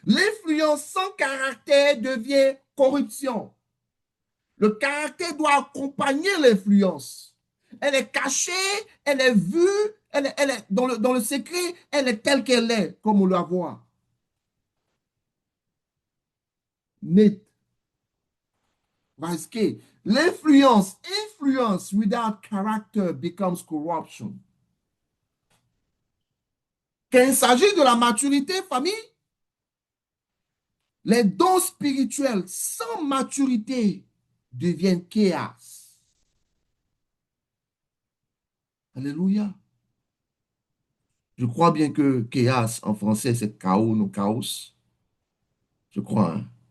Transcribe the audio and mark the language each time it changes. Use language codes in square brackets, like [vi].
[fr] L'influence sans caractère devient corruption. Le caractère doit accompagner l'influence. Elle est cachée, elle est vue, elle est dans le secret, elle est telle qu'elle est, comme on la voit. Net. Parce que [en] influence without character becomes corruption. [fr] Quand il s'agit de la maturité, famille, les dons spirituels sans maturité deviennent chaos. Alléluia. Je crois bien que chaos en français, c'est chaos, non chaos. Je crois. Hein.